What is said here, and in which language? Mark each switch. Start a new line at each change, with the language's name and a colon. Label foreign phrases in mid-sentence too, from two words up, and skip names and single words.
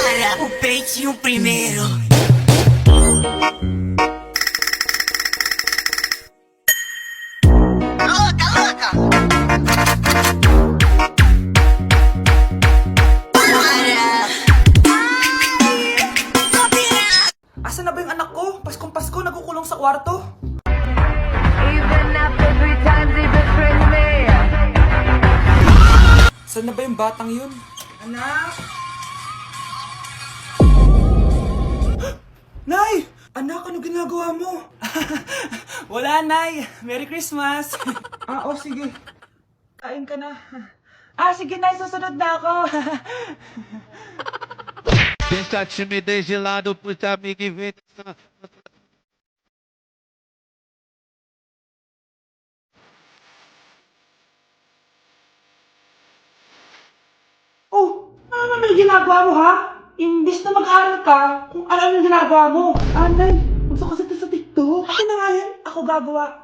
Portuguese: O peitinho primeiro. Louca, louca.
Filipino: Asan na ba yung anak ko? Paskong Pasko, nagkukulong sa kwarto.
English: Even after 3 times he betrayed me.
Filipino: Saan na ba yung batang yun? Anak! Nay! Anak, ano ginagawa mo? Wala, Nay.
English: Merry Christmas.
Filipino: Sige. Kain ka na. Sige, Nay. Susunod na ako.
Portuguese: Pensa timidez de lado pros amigos e vem.
Filipino: Ano naman yung ginagawa mo, ha? Imbis na mag-aaral ka, kung ano yung ginagawa mo. Nay. Gusto ko sa TikTok. Akin na nga yan. Ako gagawa.